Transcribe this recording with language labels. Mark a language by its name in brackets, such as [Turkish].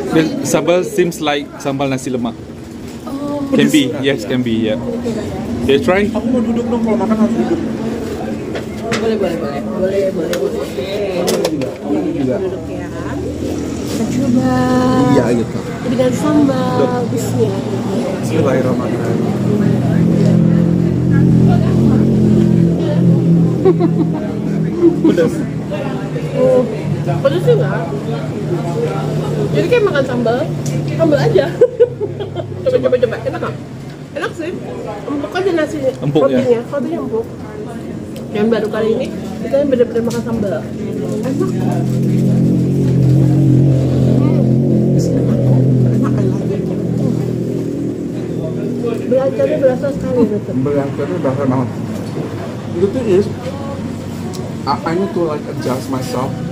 [English] The sambal seems like sambal nasi lemak. Oh, Can be, yes can be. Yeah. Okay, try. [Indonesian] Aku mau duduk dong, kalau makan harus duduk. boleh. Ini juga. Duduk ya. Kita coba. Iya gitu. Dengan sambal. Bismillah. [Arabic] Bismillahirrahmanirrahim. [Indonesian] Pedas. Oh, pedas sih nggak? Jadi kayak makan sambal aja. coba, enak nggak? Enak sih. Empuk aja nasi. Empuk, ya? Rotinya empuk. Dan baru kali ini kita benar-benar makan sambal. Enak. Belajarnya berasa sekali gitu. Berangkatnya bakal banget. [English] The thing is, I need to like adjust myself.